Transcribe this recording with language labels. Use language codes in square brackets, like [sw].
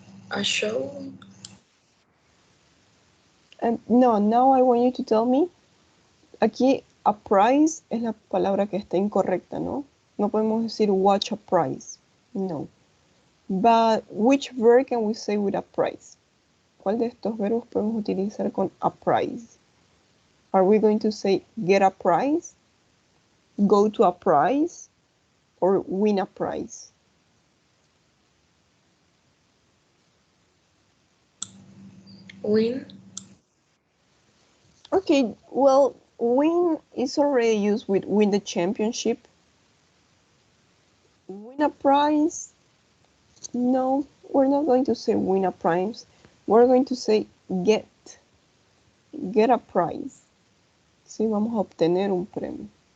[en] A show? No, now I want you to tell me. [es] Aquí, [en] a prize [es] es la palabra que está incorrecta, ¿no? No podemos decir [en] watch a prize. [es] No. [en] But which verb can we say with a prize? [es] ¿Cuál de estos verbos podemos utilizar con [en] a prize? Are we going to say get a prize, go to a prize, or win a prize? Win? Okay, well, win is already used with win the championship. Win a prize? No, we're not going to say win a prize. We're going to say get a prize. [es] Sí, vamos a obtener un premio.